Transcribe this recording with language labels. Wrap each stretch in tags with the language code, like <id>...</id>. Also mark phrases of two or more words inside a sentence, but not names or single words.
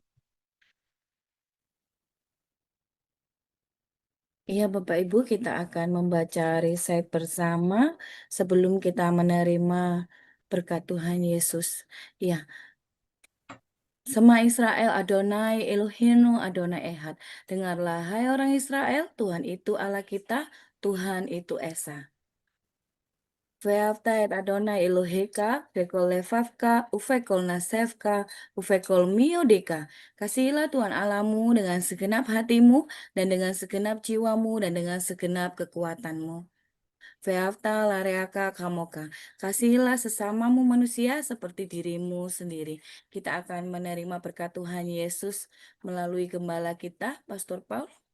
<id>Iya, Bapak Ibu, kita akan membaca riset bersama sebelum kita menerima berkat Tuhan Yesus.</id> <he>Ya, שמע ישראל אדוני אלוהינו אדוני אחד.</he> <id>Dengarlah, hai orang Israel, Tuhan itu Allah kita, Tuhan itu Esa.</id> <he>ואהבת את אדוני אלוהיך, וכל לבבך, ובכל נפשך, ובכל מאודך.</he> <id>Kasihilah Tuhan Allahmu dengan segenap hatimu, dan dengan segenap jiwamu, dan dengan segenap kekuatanmu.</id> <he>ואהבת לרעך כמוך.</he> <id>Kasihilah sesamamu manusia seperti dirimu sendiri. Kita akan menerima berkat Tuhan Yesus melalui gembala kita, Pastor Paul.</id>